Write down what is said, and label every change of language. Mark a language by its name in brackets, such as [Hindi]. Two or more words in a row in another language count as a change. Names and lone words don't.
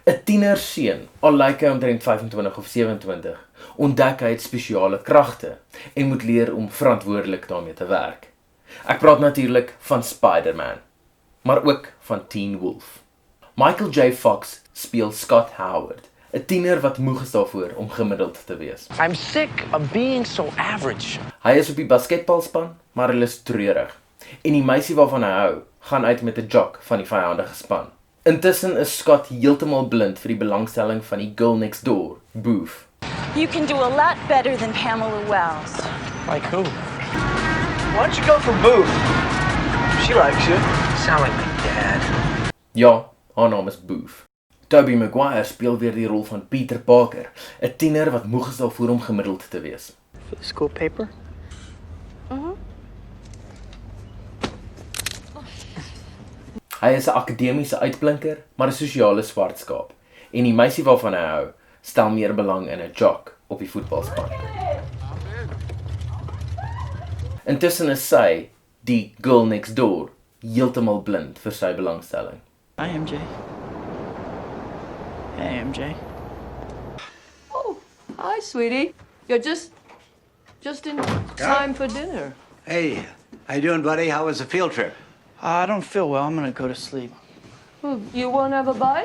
[Afrikaans] 'n tienerseun, al lyk hy omtrent 25 of 27, ontdek hy het spesiale kragte en moet leer om verantwoordelik daarmee te werk. Ek praat natuurlik van Spider-Man, maar ook van Teen Wolf. Michael J. Fox speel Scott Howard, 'n tiener wat moeg is daarvoor om gemiddeld te wees. [English] I'm sick of being so average. [Afrikaans] Hy is op die basketbalspan, maar hulle is treurig. En die meisie waarvan hy hou, gaan uit met 'n jock van die vyandige span. Intussen is Scott heeltemal blind vir die belangstelling van die [English] girl next door, [Afrikaans] Boof. [English] You can do a lot better than Pamela Wells. Like who? Why don't you go for Booth? She likes you. Sound like my dad. [Afrikaans] Ja, haar naam is Boof. Tobey Maguire speel weer die rol van Peter Parker, 'n tiener wat moeg is daarvoor om gemiddeld te wees. [English] For the school paper? [Afrikaans] Hy is 'n akademiese uitblinker, maar 'n sosiale swartskaap. En die meisie waarvan hy hou, stel meer belang in 'n jock op die voetbalspan. Intussen is sy, die [English] girl next door, [Afrikaans] heeltemal blind vir sy belangstelling. [English] Hi, MJ. Hey, MJ. Oh, hi, sweetie. You're just in time for dinner. Hey, how you doing, buddy? How was the field trip? I don't feel well. I'm gonna go to sleep. Well, you won't have a bite?